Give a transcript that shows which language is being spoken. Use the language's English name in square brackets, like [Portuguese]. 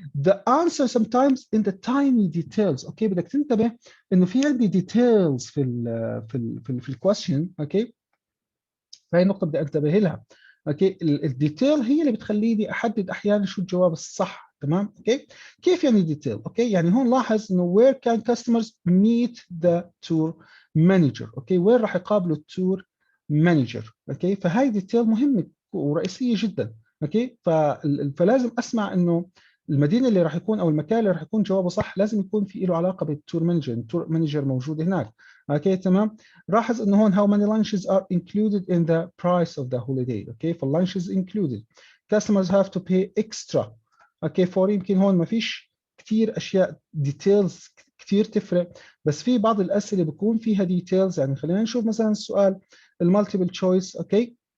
[English] The answer sometimes in the tiny details. [Arabic] اوكي بدك تنتبه انه في عندي details في الكويشن، اوكي. فهي النقطه بدي انتبه لها، اوكي. الديتيل هي اللي بتخليني احدد احيانا شو الجواب الصح، تمام. اوكي كيف يعني ديتيل؟ اوكي يعني هون لاحظ انه [English] where can customers meet the tour manager. [Arabic] اوكي وين راح يقابلوا التور مانجر؟ اوكي فهاي ديتيل مهمه ورئيسيه جدا، اوكي. فلازم اسمع انه المدينه اللي راح يكون او المكان اللي راح يكون جوابه صح لازم يكون في له علاقه بالتور مانجر، التور مانجر موجود هناك، اوكي تمام. لاحظ انه هون [English] how many lunches are included in the price of the holiday. [Arabic] اوكي فاللانشز included. [English] customers have to pay extra. [Arabic] اوكي فور يمكن هون ما فيش كثير اشياء ديتيلز كثير تفرق، بس في بعض الاسئله بيكون فيها ديتيلز. يعني خلينا نشوف مثلا السؤال المالتيبل تشويس، اوكي.